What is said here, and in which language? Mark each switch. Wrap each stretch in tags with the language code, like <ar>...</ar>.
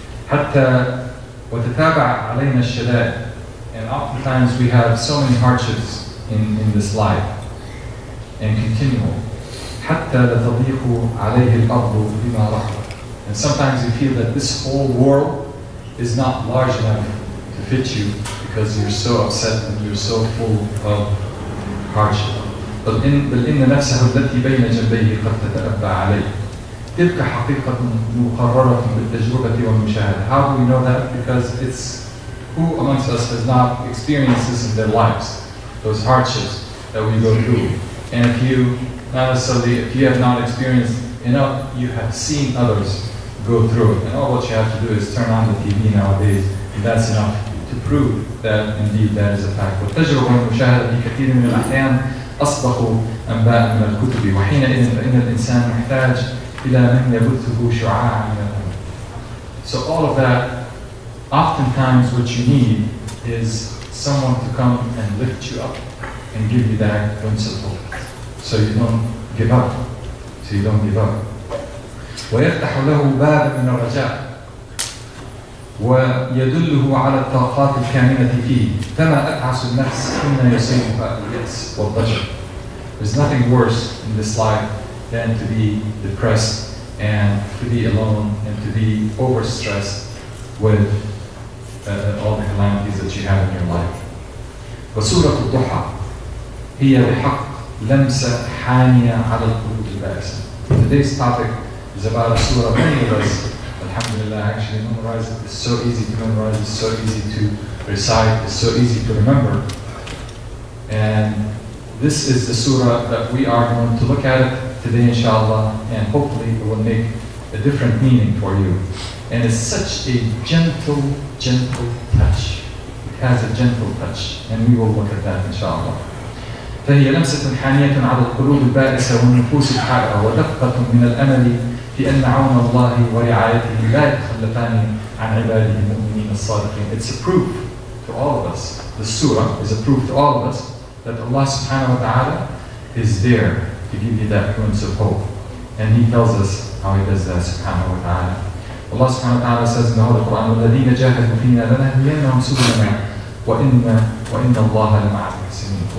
<ar>حتى وتتابع علينا الشدائد,</ar> <en>and oftentimes we have so many hardships in this life, and continual.</en> <ar>حتى لا تضيق عليه الأرض بما رحبت,</ar> <en>and sometimes you feel that this whole world is not large enough to fit you because you're so upset and you're so full of hardship.</en> <ar>بل إن نفسه التي بين جنبيه قد تتأبى عليه. تلك حقيقة مقررة بالتجربة والمشاهدة.</ar> <en>How do we know that? Because it's who amongst us has not experienced this in their lives, those hardships that we go through. And if you have not experienced enough, you have seen others go through it. And all what you have to do is turn on the TV nowadays, and that's enough to prove that indeed that is a fact.</en> <ar>والتجربة والمشاهدة في كثير من الأحيان أصدق أنباء من الكتب، وحينئذ فإن الإنسان محتاج إلى من يبثه شعاعا من الأمل.</ar> <en>So all of that, oftentimes what you need is someone to come and lift you up and give you that principle, so you don't give up.</en> <ar>ويفتح له باب من الرجاء ويدله على الطاقات الكامنة فيه. فما أتعس النفس حين يصيبها اليأس والضجر.</ar> <en>There's nothing worse in this life than to be depressed and to be alone and to be overstressed with all the calamities that you have in your life.</en> <ar>وسورة الضحى هي بحق لمسة حانية على القلوب البائسة.</ar> <en>Today's topic is about a surah many of us, alhamdulillah, actually memorize it. It's so easy to memorize, it's so easy to recite, it's so easy to remember. And this is the surah that we are going to look at it today, inshallah, and hopefully it will make a different meaning for you. And it's such a gentle touch. It has a gentle touch, and we will look at that, inshallah.</en> <ar>فهي لمسة حانية على القلوب البائسة والنفوس الحائرة، ودقة من الأمل في أن عون الله ورعايته لا يتخلفان عن عباده المؤمنين الصادقين.</ar> <en>It's a proof to all of us. The surah is a proof to all of us that Allah subhanahu wa ta'ala is there to give you that glimpse of hope. And He tells us how He does that, subhanahu wa ta'ala. Allah subhanahu wa ta'ala says in the Holy Quran,</en> <ar>وَالَّذِينَ جَاهَدُوا فِينَا لَنَهْدِيَنَّهُمْ سُبُلَنَا وَإِنَّ اللَّهَ لَمَعَ الْمُحْسِنِينَ.</ar>